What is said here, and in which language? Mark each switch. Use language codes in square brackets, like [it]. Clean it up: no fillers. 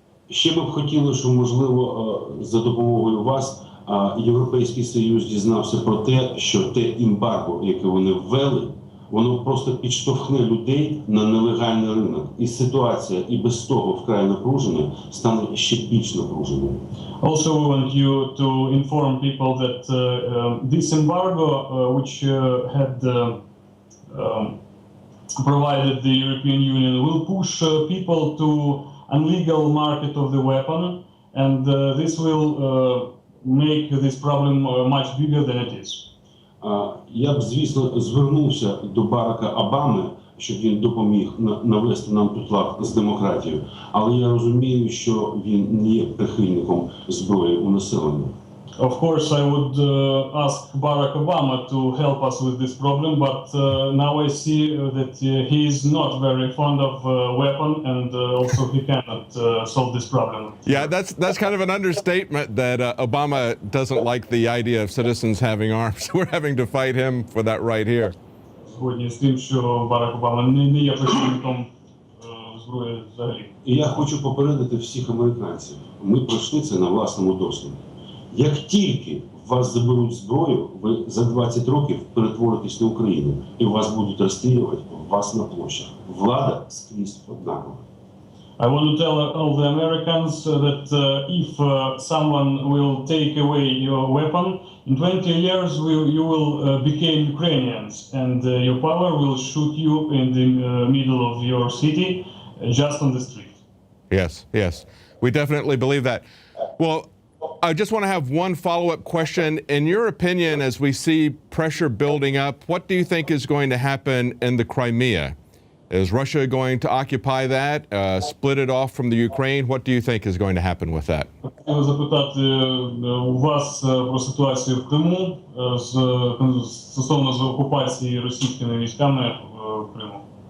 [uk] Ще ми б хотіли, щоб, можливо, за допомогою вас Європейський Союз дізнався про те, що те ембарго, яке вони ввели, воно просто підштовхне людей на нелегальний ринок. І ситуація і без того вкрай напружена стане ще більш напруженою. [en] Also, we want you to inform people that this embargo, which had provided the European Union, will push people to unlegal market of the weapon, and this will make this problem much bigger than it is. [uk] Я б, звісно, звернувся до Барака Обами, щоб він допоміг навести нам тут лад з демократією, але я розумію, що він не є прихильником зброї у населення. [en] Of course, I would ask Barack Obama to help us with this problem, but now I see that he is not very fond of weapon, and also he cannot solve this problem. Yeah, that's kind of an understatement that Obama doesn't like the idea of citizens having arms. We're having to fight him for that right here. [uk] Згодні з тим, що Барак Обама не є прихильником зброї взагалі. І я хочу попередити всіх американців. Ми пройшли це на власному досвіді. Як тільки вас заберуть зброю, ви за 20 років перетворитесь на Україну, і вас будуть розстрілювати вас на площах. Влада скрізь однакова. [en] I want to tell all the Americans that if someone will take away your weapon, in 20 years you will become Ukrainians, and your power will shoot you in the middle of your city, just on the street. Yes, yes. We definitely believe that. Well, I just want to have one follow-up question. In your opinion, as we see pressure building up, what do you think is going to happen in the Crimea? Is Russia going to occupy that, split it off from the Ukraine? What do you think is going to happen with that? [uk] Хотів запитати у вас про ситуацію в Криму стосовно окупації російськими військами в Криму.